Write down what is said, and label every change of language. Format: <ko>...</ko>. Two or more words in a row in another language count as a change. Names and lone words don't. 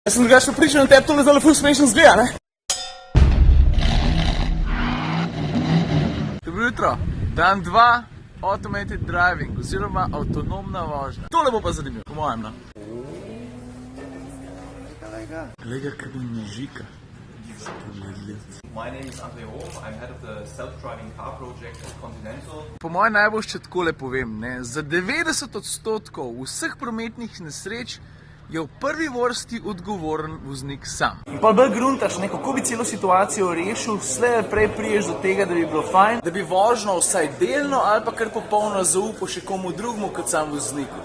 <sl>Jaz sem drugače pripričan, da tebi to ne zelo ful smešno zgleda, ne? Dobro jutro. Dan 2,</sl> <en>automated driving,</en> <sl>oziroma avtonomna vožnja. Tole bo pa zanimivo, po mojem, no. Glej, kaj bi nežika.</sl> <en>My name is Andrej Hof, I'm head of the self-driving car project at Continental.</en> <sl>Po mojem najbolj še takole povem, ne, za 90% vseh prometnih nesreč je v prvi vrsti odgovoren voznik sam. In pa bolj gruntaš, ne, kako bi celo situacijo rešil, slej prej priješ do tega, da bi bilo fajn, da bi vožnjo vsaj delno ali pa kar popolno zaupal še komu drugmu kot sam vozniku.</sl>